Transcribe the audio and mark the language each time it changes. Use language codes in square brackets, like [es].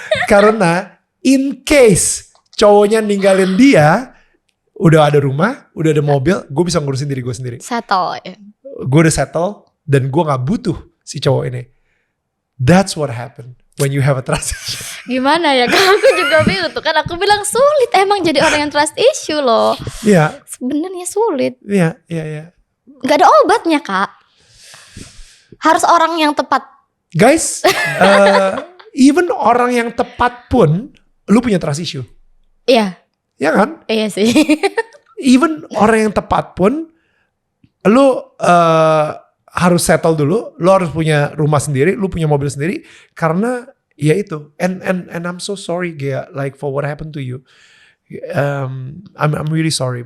[id] Karena in case cowoknya ninggalin dia, udah ada rumah, udah ada mobil, gue bisa ngurusin diri gue sendiri. Settle. Gue udah settle dan gue gak butuh si cowok ini. [en] That's what happened when you have a trust issue. [id] Gimana ya? Aku juga bingung tuh kan. Aku bilang sulit emang jadi orang yang trust issue loh. Iya. Sebenarnya sulit. Iya. Gak ada obatnya Kak. Harus orang yang tepat. Guys, even orang yang tepat pun, lu punya trust issue. Iya. Ya kan? Iya sih. Even orang yang tepat pun, lu harus settle dulu, lu harus punya rumah sendiri, lu punya mobil sendiri, karena ya itu. [en] And I'm so sorry, Gea, like for what happened to you. I'm really sorry.